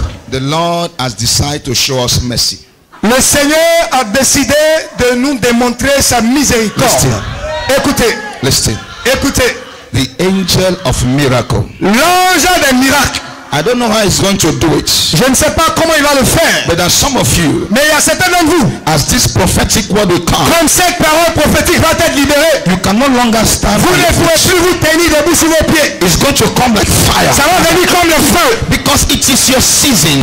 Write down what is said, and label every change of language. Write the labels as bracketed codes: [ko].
[en] The Lord has decided to show us mercy. [fr] Le Seigneur a décidé de nous démontrer sa miséricorde. [en] Listen. [fr] Écoutez. [en] Listen. [fr] Écoutez. [en] The angel of miracle. [fr] L'ange des miracles. [en] I don't know how he's going to do it. [fr] Je ne sais pas comment il va le faire. [en] But there's some of you, [fr] Mais il y a certains d'entre vous. [en] as this prophetic word will come, [fr] Comme cette parole prophétique va être libérée. [en] you can no longer stand. [fr] Vous ne pourrez plus vous tenir debout sur vos pieds. [en] It's going to come like fire. [fr] Ça va venir comme le feu. [en] Because it is your season.